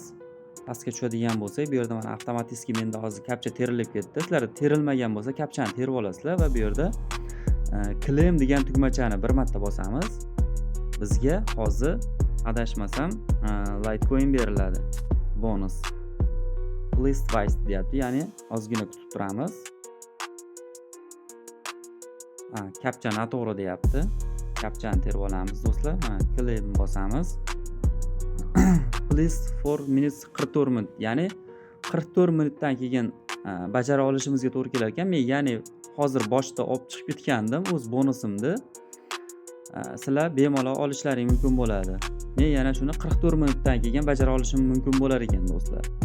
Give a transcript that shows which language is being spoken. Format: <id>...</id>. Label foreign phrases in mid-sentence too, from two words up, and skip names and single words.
<uz>Pastga tushadigan bo'lsak, bu yerda mana avtomatik menda hozir kapcha terilib ketdi. Sizlarda terilmagan bo'lsa, kapchani terib olasizlar va bu yerda claim degan tugmachani bir marta bosamiz. Bizga hozir adashmasam Litecoin beriladi. Bonus.</uz> <en>Please wait</en> <uz>deyapti, ya'ni ozgina kutib turamiz. Kapcha noto'g'ri deyapti. Kapchani terib olamiz do'stlar. Claim bosamiz.</uz> <en>Please 4 minutes</en> <uz>44 minut, ya'ni 44 minutdan keyin bajara olishimizga to'g'ri kelar ekan. Men ya'ni hozir boshda olib chiqib ketgandim o'z bonusimni. Sizlar bemalol olishlaring mumkin bo'ladi. Men yana shuni 44 minutdan keyin bajara olishim mumkin bo'lar ekan do'stlar.</uz>